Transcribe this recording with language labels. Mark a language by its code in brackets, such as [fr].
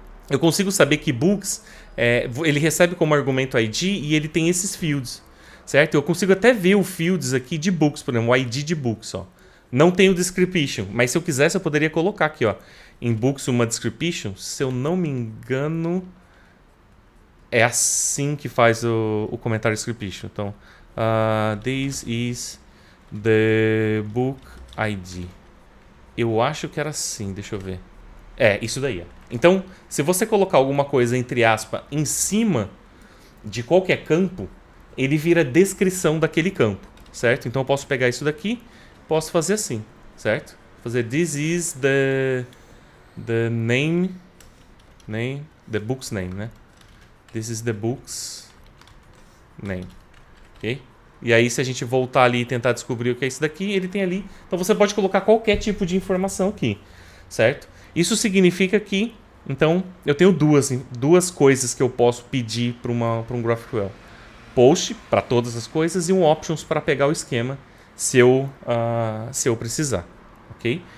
[pt] Eu consigo saber que books, ele recebe como argumento ID e ele tem esses fields, certo? Eu consigo até ver o fields aqui de books, por exemplo, o ID de books, ó. Não tem o description, mas se eu quisesse eu poderia colocar aqui, ó, em books uma description. Se eu não me engano, é assim que faz o comentário description. [en] Então, this is the book ID. [pt] Eu acho que era assim, deixa eu ver. Isso daí. Então, se você colocar alguma coisa entre aspas em cima de qualquer campo, ele vira descrição daquele campo, certo? Então eu posso pegar isso daqui, posso fazer assim, certo? [en] Fazer this is the name, the book's name, né? This is the book's name, ok? [pt] E aí se a gente voltar ali e tentar descobrir o que é isso daqui, ele tem ali. Então você pode colocar qualquer tipo de informação aqui, certo? Isso significa que, então, eu tenho duas coisas que eu posso pedir para um GraphQL. Post para todas as coisas e um options para pegar o esquema se eu precisar, ok?